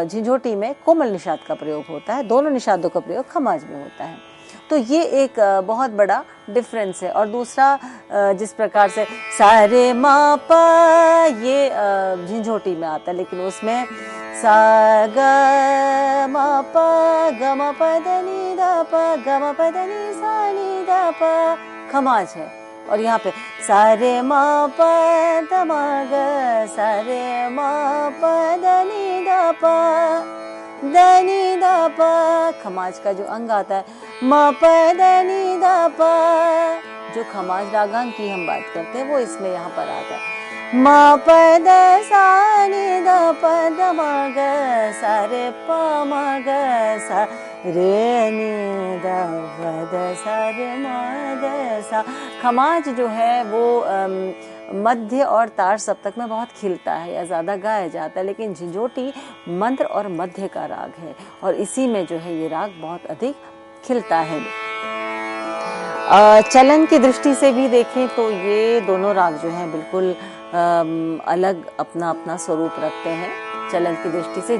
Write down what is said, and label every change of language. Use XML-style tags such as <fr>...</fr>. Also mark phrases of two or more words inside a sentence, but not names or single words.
<hi>झिंझोटी में कोमल निषाद का प्रयोग होता है, दोनों निषादों का प्रयोग खमाज में होता है। तो ये एक बहुत बड़ा डिफरेंस है। और दूसरा जिस प्रकार से सा रे म प ये झिंझोटी में आता है, लेकिन उसमें सा ग म प ग म प द नि द प ग म प द नि सा नि द प खमाज है। और यहाँ पे सा रे म प द म ग सा रे म प द नि द प द नि द प खमाज का जो अंग आता है म प द नि द प, जो खमाज रागांग की हम बात करते हैं वो इसमें यहाँ पर आता है। म प द सा नि द प द म ग सा रे प म ग सा रे नि द प द सा रे म ग सा। खमाज जो है वो मध्य और तार सप्तक में बहुत खिलता है या ज़्यादा गाया जाता है, लेकिन झिंझोटी मंत्र और मध्य का राग है और इसी में जो है ये राग बहुत अधिक खिलता है। चलन की दृष्टि से भी देखें तो ये दोनों राग जो हैं बिल्कुल अलग अपना अपना स्वरूप रखते हैं चलन की दृष्टि से।</hi>